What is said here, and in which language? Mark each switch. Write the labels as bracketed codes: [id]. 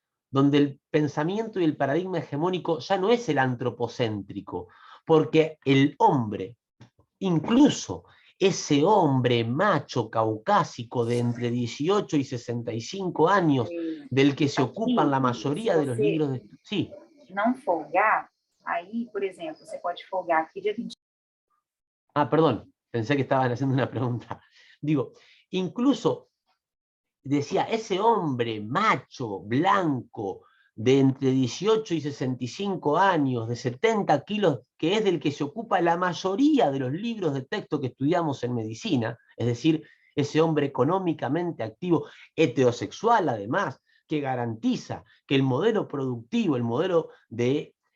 [es] donde el pensamiento y el paradigma hegemónico ya no es el antropocéntrico, porque el hombre, incluso ese hombre macho caucásico de entre 18 y 65 años, del que se ocupan la mayoría de los libros de... Sí. [pt] Não folgar, aí, por exemplo, você pode folgar aqui dia 20. [es] Ah, perdón, pensé que estaban haciendo una pregunta. Digo, incluso decía, ese hombre macho, blanco, de entre 18 y 65 años, de 70 kilos, que es del que se ocupa la mayoría de los libros de texto que estudiamos en medicina, es decir, ese hombre económicamente activo, heterosexual además, que garantiza que el modelo productivo, el modelo de